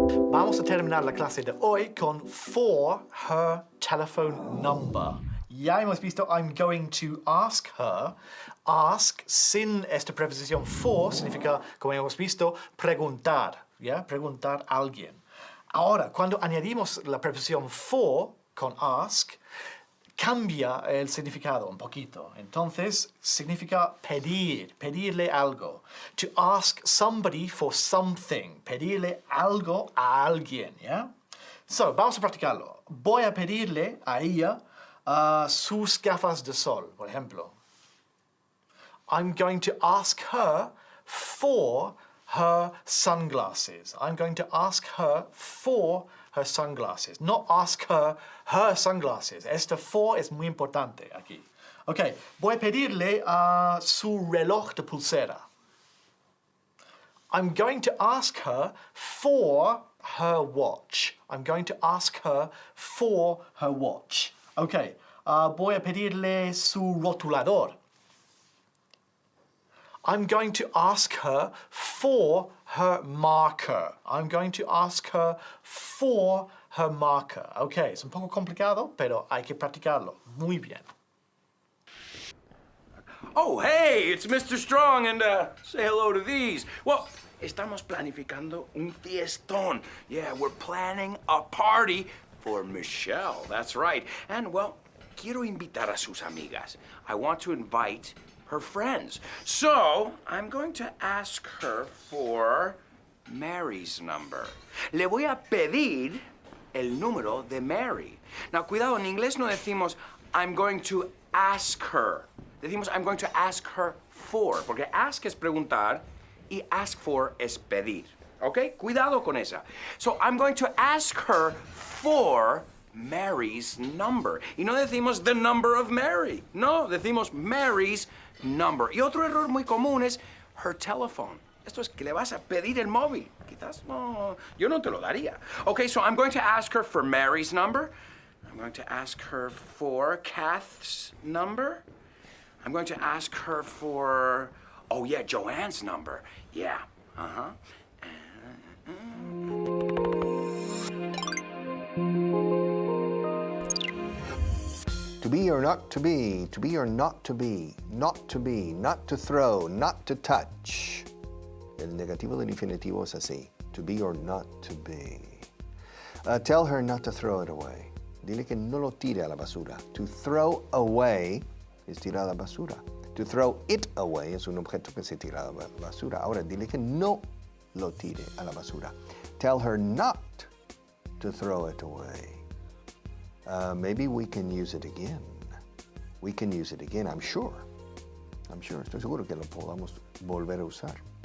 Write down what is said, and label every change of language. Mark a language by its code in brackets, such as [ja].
[es] Vamos a terminar la clase de hoy con [en] for her telephone number. [es] Ya hemos visto [en] I'm going to ask her. [es] Ask sin esta preposición for significa, como hemos visto, preguntar. ¿Ya? Preguntar a alguien. Ahora, cuando añadimos la preposición for con ask, cambia el significado un poquito. Entonces, significa pedir, pedirle algo. [en] To ask somebody for something. [es] Pedirle algo a alguien, ¿ya? So, vamos a practicarlo. Voy a pedirle a ella sus gafas de sol, por ejemplo. [en] I'm going to ask her for her sunglasses. I'm going to ask her for her sunglasses. Not ask her sunglasses. [es] Este for es muy importante aquí. Ok, voy a pedirle su reloj de pulsera. [en] I'm going to ask her for her watch. I'm going to ask her for her watch. [es] Ok, voy a pedirle su rotulador. [en] I'm going to ask her for her marker. I'm going to ask her for her marker. [es] Ok, es un poco complicado, pero hay que practicarlo. Muy bien. [en] Oh, hey, it's Mr. Strong, and say hello to these. Well, [es] estamos planificando un fiestón. [en] Yeah, we're planning a party for Michelle. That's right. [es] And, well, quiero invitar a sus amigas. [en] I want to invite her friends. [es] So, I'm [en] going to ask her for Mary's number. [es] Le voy a pedir el número de Mary. Now, cuidado, en inglés no decimos [en] I'm going to ask her. [es] Decimos [en] I'm going to ask her for, [es] porque ask es preguntar y ask for es pedir. ¿Ok? Cuidado con esa. [en] So, I'm going to ask her for Mary's number. [es] Y no decimos [en] the number of Mary. [es] No, decimos [en] Mary's number. [es] Y otro error muy común es [en] her telephone. [es] Esto es que le vas a pedir el móvil. Quizás no, yo no te lo daría. [en] Okay, so I'm going to ask her for Mary's number. I'm going to ask her for Kath's number. I'm going to ask her for, oh yeah, Joanne's number. Yeah, uh-huh. To be or not to be or not to be, not to be, not to throw, not to touch. [es] El negativo del infinitivo es así. [en] To be or not to be. Tell her not to throw it away. [es] Dile que no lo tire a la basura. [en] To throw away [es] es tirar a la basura. [en] To throw it away [es] es un objeto que se tira a la basura. Ahora, dile que no lo tire a la basura. [en] Tell her not to throw it away. Maybe we can use it again. We can use it again, I'm sure. [es] Estoy seguro que lo podamos volver a usar.